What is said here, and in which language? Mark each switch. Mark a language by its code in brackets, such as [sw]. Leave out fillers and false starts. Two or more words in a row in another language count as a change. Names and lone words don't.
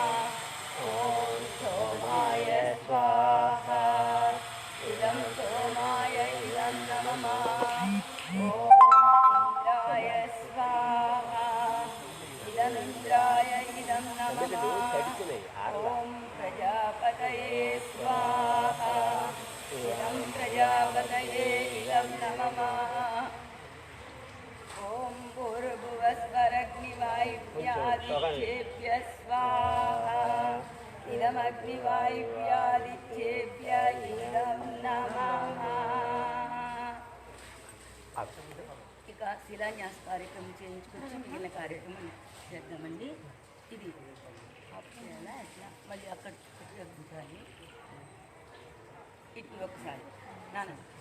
[sa] ॐ सोमाय स्वाहा इदं सोमाय इदं नमः ॐ इन्द्राय स्वाहा इदमिन्द्राय इदं नमः ॐ प्रजापतये स्वाहा इदं प्रजापतये इदं नमः ॐ भूर्भुवस्वरग्निवायुव्यादित्येभ्यः स्वाहा इदमग्निवायुव्यादित्येभ्य इदं नमः [te] ఇక శిలాన్యాస కార్యక్రమం చేయించుకొచ్చి మిగిలిన కార్యక్రమం చేద్దామండి. ఇది ఆఫ్ చేయాలా ఎట్లా మళ్ళీ అక్కడ గుర్తాలి ఇటు ఒకసారి నాన్న